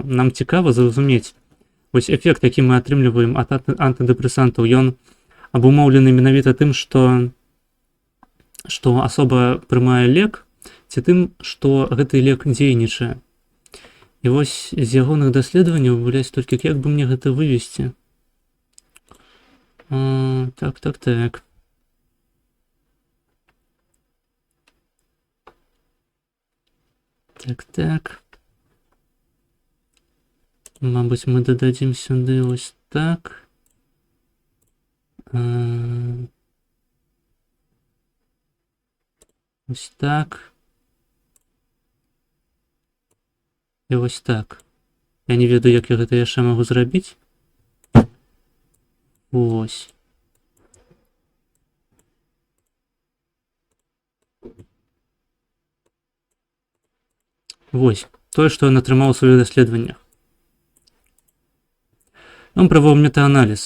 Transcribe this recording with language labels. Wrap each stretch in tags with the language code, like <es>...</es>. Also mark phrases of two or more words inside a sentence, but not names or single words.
<be>Нам цікава зразумець, вось эфект, які мы атрымліваем ад антыдэпрэсантаў, ён абумоўлены менавіта тым, што асоба прымае лек, ці тым, што гэты лек дзейнічае. І вось з ягоных даследаванняў, толькі як бы мне гэта вывесці? Так, так, так. Так, так.</be> <uk>Мабуть, ми додадим сюди ось так. Ось так. І ось так.</uk> <be>Я не ведаю, як я гэта яшчэ магу зрабіць. Ось. Вось. Тое, што ён атрымаў у сваіх даследаваннях. Ён правёў метааналіз.</be>